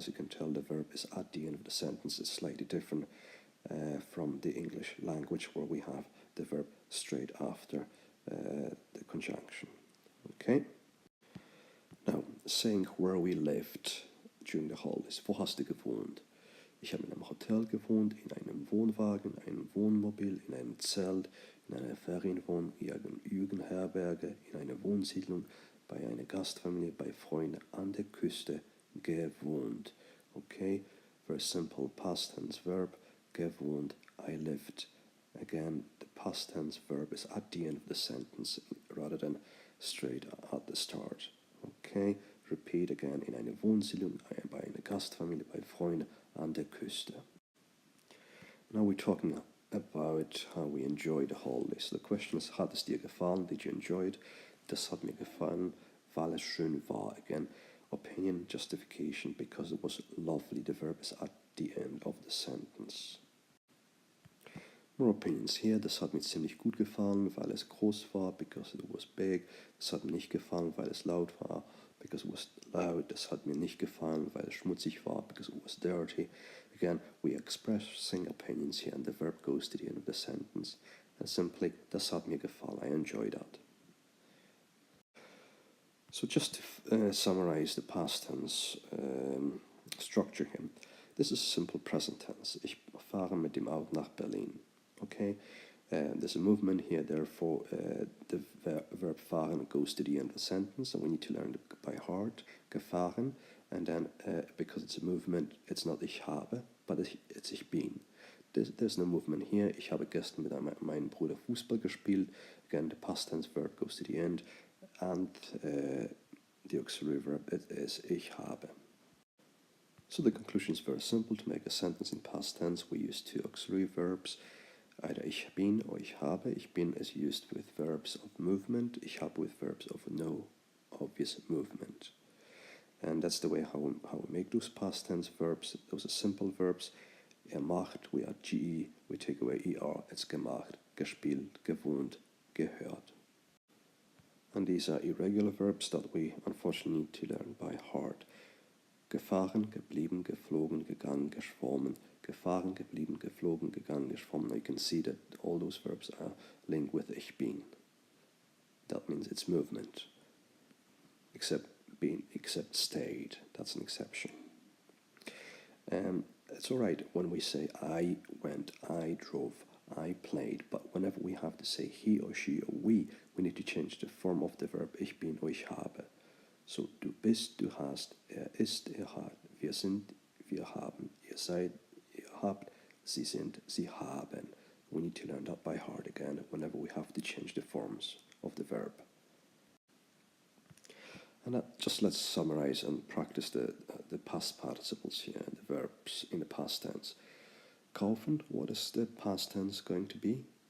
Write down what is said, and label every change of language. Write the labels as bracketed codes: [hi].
[en] As you can tell, the verb is at the end of the sentence. It's slightly different from the English language, where we have the verb straight after the conjunction. Okay? Now, saying where we lived during the holidays. [de] Wo hast du gewohnt? Ich habe in einem Hotel gewohnt, in einem Wohnwagen, in einem Wohnmobil, in einem Zelt, in einer Ferienwohnung, Jugendherberge, in einer Wohnsiedlung, bei einer Gastfamilie, bei Freunden an der Küste gewohnt. [en] Okay, very simple past tense verb, gewohnt, I lived. Again, the past tense verb is at the end of the sentence rather than straight at the start. Okay, repeat again, [de] in einer Wohnsiedlung, bei einer Gastfamilie, bei Freunden an der Küste. [en] Now we're talking about how we enjoy the holidays. The question is, [de] hat es dir gefallen? [en] Did you enjoy it? [de] Das hat mir gefallen, weil es schön war. [en] Again, opinion, justification, because it was lovely. The verb is at the end of the sentence. More opinions here. [de] Das hat mir ziemlich gut gefallen, weil es groß war, [en] because it was big. [de] Das hat mir nicht gefallen, weil es laut war, [en] because it was loud. [de] Das hat mir nicht gefallen, weil es schmutzig war, [en] because it was dirty. Again, we are expressing opinions here, and the verb goes to the end of the sentence. And simply, [de] das hat mir gefallen, [en] I enjoyed that. So just to summarize the past tense structure here. This is simple present tense. [de] Ich fahre mit dem Auto nach Berlin. [en] Okay, there's a movement here, therefore the verb fahren goes to the end of the sentence, and we need to learn it by heart, gefahren, and then because it's a movement, it's not [de] ich habe, [en] but it's [de] ich bin. [en] There's no movement here. [de] Ich habe gestern mit meinem Bruder Fußball gespielt. [en] Again, the past tense verb goes to the end, and the auxiliary verb is [de] ich habe. [en] So the conclusion is very simple. To make a sentence in past tense, we use two auxiliary verbs, either [de] ich bin [en] or [de] ich habe. Ich bin [en] is used with verbs of movement. [de] Ich habe [en] with verbs of no obvious movement. And that's the way how we make those past tense verbs. Those are simple verbs. Macht, we add ge, we take away er, it's [de] gemacht, gespielt, gewohnt, gehört. [en] And these are irregular verbs that we unfortunately need to learn by heart. [de] Gefahren, geblieben, geflogen, gegangen, geschwommen. Gefahren, geblieben, geflogen, gegangen, geschwommen. [en] Now you can see that all those verbs are linked with [de] ich bin. [en] That means it's movement. Except stayed. That's an exception. It's alright when we say I went, I drove, I played, but whenever we have to say he or she or we need to change the form of the verb [de] ich bin [en] or [de] ich habe. So du bist, du hast, ist, hat, wir sind, wir haben, ihr seid, ihr habt, sie sind, sie haben. [en] We need to learn that by heart again whenever we have to change the forms of the verb. And just let's summarize and practice the past participles here, the verbs in the past tense. Kaufen, what is the past tense going to be?